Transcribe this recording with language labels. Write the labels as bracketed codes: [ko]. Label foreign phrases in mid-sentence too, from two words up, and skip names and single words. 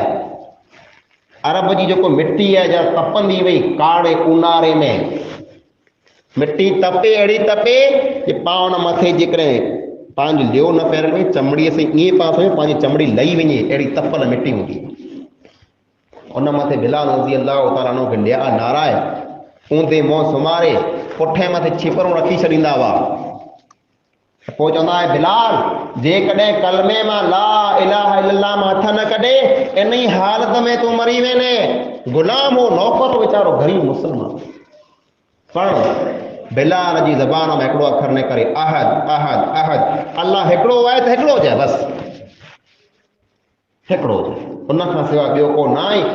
[sd] अरब जी जेको मिटी आहे जा तपंदी वई काड़े ऊन्हारे में, मिटी तपे अहिड़ी तपे कि पाण हुन मथे जेकॾहिं पंहिंजो लियो न पेर में चमड़ीअ से ईअं पाण सम्झो पंहिंजी चमड़ी लही वञे, अहिड़ी तपल मिटी हूंदी। उन मथे बिलाल [ar] رضي الله تعالى عنه [sd] खे लिया नाराए ऊंधे मुंहुं सुम्हारे पुठे मथे छिपरूं रखी छॾींदा हुआ। पोइ चवंदा आहे बिलाल जेकॾहिं कलमे मां [ar] لا إله إلا الله [sd] मां हथ न कढे इन ई हालत में तूं मरी वेंदे। गुलाम हो, नौकर वीचारो ग़रीब मुस्लमान, पर बिलाल जी ज़बान में हिकिड़ो अखर न करे [ar] أحد أحد أحد, [sd] अल्लाह हिकिड़ो आहे त हिकिड़ो हुजे, बसि हिकिड़ो हुजे, उन खां सवाइ ॿियो को न आहे।